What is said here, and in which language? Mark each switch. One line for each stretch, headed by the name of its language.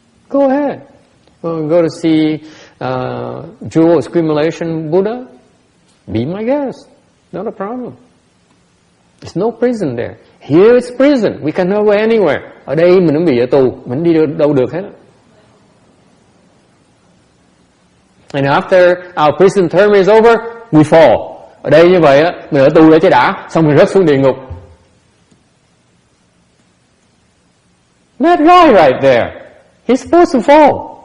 English: Go ahead. Go to see Jewel Accumulation Buddha? Be my guest. Not a problem. There's no prison there. Here it's prison. We cannot go anywhere.
Vietnamese: Ở đây mình cũng bị ở tù. Mình đi đâu được hết.
English: And after our prison term is over, we fall.
Vietnamese: Ở đây như vậy á, mình ở tù để cho đã, xong mình rớt xuống địa ngục.
English: That guy right there, he's supposed to fall.